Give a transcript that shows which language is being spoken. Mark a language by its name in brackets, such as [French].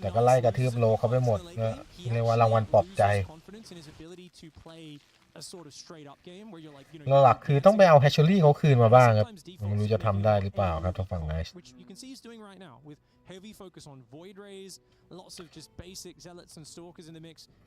[Thai] แต่ก็ไล่กระทืบโลเขาไปหมดก็เรียกว่ารางวัลปลอบใจ [English] confidence in his ability to play a sort of straight up game where you're like, you know, [Thai] แล้วหลักคือต้องไปเอาแฮชเชอรี่เขาคืนมาบ้างครับไม่รู้จะทำได้หรือเปล่าครับทางฝั่งไนท์ [English] which you can see he's doing right now with heavy focus on void rays, lots of just basic zealots and stalkers in the mix.